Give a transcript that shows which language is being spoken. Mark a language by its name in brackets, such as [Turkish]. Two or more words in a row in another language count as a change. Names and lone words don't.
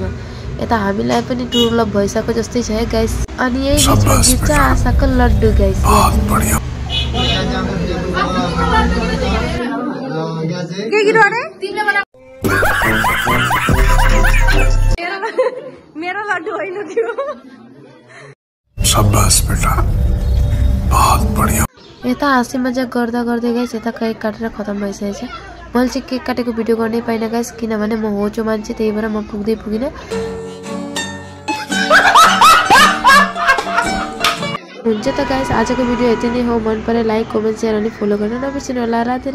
[Nepali] यता हामीलाई पनि टुरुलभ भइसक्यो जस्तै छ है गाइस। अनि यही बिचमा जित्छ आशाको लड्डु गाइस। मेरो लड्डु होइन थियो। [Hindi] शाबाश बेटा, बहुत बढ़िया। [Nepali] यता हाँसी मजाक गर्दा गर्दै गाइस यता केक काटेर खतम भइसकेको छ। मैले चाहिँ केक काटेको भिडियो गर्नै पाइनँ गाइस, किनभने म होचो मान्छे, त्यही भएर म पुगिनँ। हुन्छ त गाइस, आजको भिडियो यति नै हो। मन परे लाइक, कमेन्ट, सेयर अनि फलो गर्न नबिर्सिनु होला।